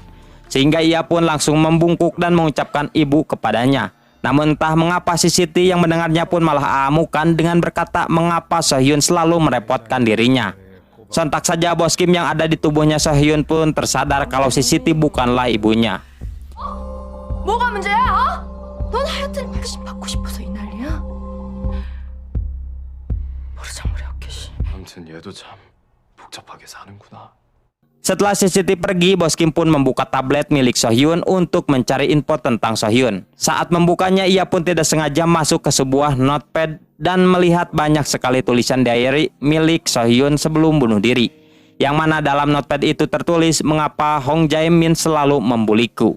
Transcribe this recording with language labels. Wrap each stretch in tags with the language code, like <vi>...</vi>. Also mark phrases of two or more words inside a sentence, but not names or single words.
<id>Sehingga ia pun langsung membungkuk dan mengucapkan ibu kepadanya. Namun entah mengapa si Siti yang mendengarnya pun malah amukan dengan berkata mengapa Sohyun selalu merepotkan dirinya. Sontak saja Bos Kim yang ada di tubuhnya Sohyun pun tersadar kalau si Siti bukanlah ibunya.</id> <ko>뭐가 문제야? 어? 넌 하여튼 백신 받고 싶어서 이 난리야? 버르장머리없게 씨. 아무튼 얘도 참 복잡하게 사는구나.</ko> <id>Setelah si Siti pergi, Bos Kim pun membuka tablet milik Sohyun untuk mencari info tentang Sohyun. Saat membukanya, ia pun tidak sengaja masuk ke sebuah notepad dan melihat banyak sekali tulisan diary milik Sohyun sebelum bunuh diri. Yang mana dalam notepad itu tertulis mengapa Hong Jae-min selalu membuliku.</id>